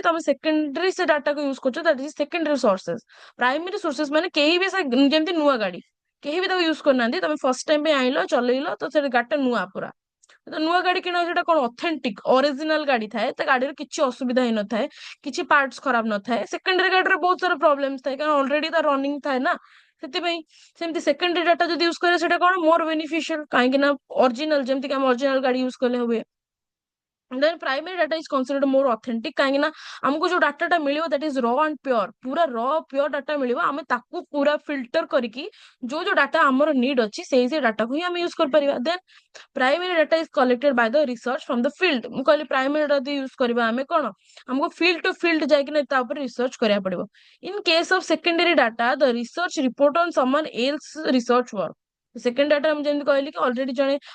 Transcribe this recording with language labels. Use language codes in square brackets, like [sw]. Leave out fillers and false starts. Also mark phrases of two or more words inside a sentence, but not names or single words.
[or] ତମେ ସେକେଣ୍ଡାରୀ ସେ ଡାଟାକୁ ୟୁଜ କରୁଛ [en] that is secondary sources primary sources [or] ମାନେ କେହି ବି ସେ ଯେମିତି ନୂଆ ଗାଡି କେହି ବି ତାକୁ ୟୁଜ କରିନାହାନ୍ତି ତମେ [en] first time [or] ପାଇଁ ଆଣିଲ ଚଲେଇଲ ତ ସେ ଗାଡିଟା ନୂଆ ପୁରା ତ ନୂଆ ଗାଡି କିଣା ସେଟା କଣ [en] authentic original [or] ଗାଡି ଥାଏ ତା ଗାଡିର କିଛି ଅସୁବିଧା ହେଇନଥାଏ କିଛି ପାର୍ଟସ ଖରାପ ନଥାଏ ସେକେଣ୍ଡାରୀ ଗାଡିରେ ବହୁତ ସାରା ପ୍ରୋବ୍ଲେମ ଥାଏ କାରଣ ଅଲରେଡି ତା ରନିଂ ଥାଏ ନା ସେଥିପାଇଁ ସେମିତି [en] secondary data [or] ଯଦି ୟୁଜ କରିବା ସେଟା କଣ ମୋର ବେନିଫିସିଆଲ କାହିଁକି ନା ଅରିଜିନାଲ ଯେମିତି ଆମେ ଅରିଜିନାଲ ଗାଡି ୟୁଜ କଲେ ହୁଏ [en] then primary data is considered more authentic [or] କାହିଁକି ନା ଆମକୁ ଯୋଉ ଡାଟାଟା ମିଳିବ [en] that is raw and pure [or] ପୁରା raw ଡାଟା ମିଳିବ ଆମେ ତାକୁ ପୁରା ଫିଲ୍ଟର କରିକି ଯୋଉ ଯୋଉ ଡାଟା ଆମର ନିଡ୍ ଅଛି ସେଇ ସେଇ ଡାଟାକୁ ହିଁ ଆମେ ୟୁଜ କରିପାରିବା [en] then primary data is collected by the research from the field [or] ମୁଁ କହିଲି ପ୍ରାଇମେରୀ ଯଦି ୟୁଜ କରିବା ଆମେ କଣ ଆମକୁ [en] field to field [or] ଯାଇକିନା ତା ଉପରେ ରିସର୍ଚ୍ଚ କରିବାକୁ ପଡିବ [en] in case of secondary data the research report on someone else research work second data [or] ମୁଁ ଯେମିତି କହିଲି କି ଅଲରେଡି ଜଣେ